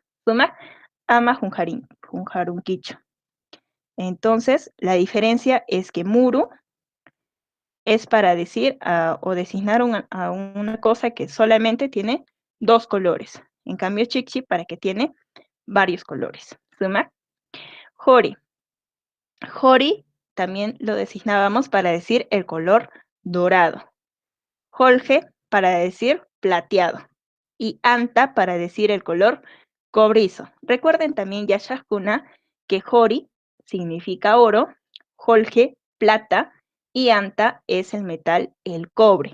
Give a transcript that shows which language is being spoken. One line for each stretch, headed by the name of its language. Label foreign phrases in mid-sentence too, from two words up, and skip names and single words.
Quechua: Suma, ama junjarunquicho.
Spanish: Entonces, la diferencia es que muru es para decir o designar a una cosa que solamente tiene dos colores. En cambio, chichi para que tiene varios colores.
Quechua: Suma. Jori.
Spanish: Jori también lo designábamos para decir el color dorado. Jorge para decir plateado. Y anta para decir el color cobrizo. Recuerden también, Yashashkuna, que Jori significa oro, Jorge plata y anta es el metal, el cobre.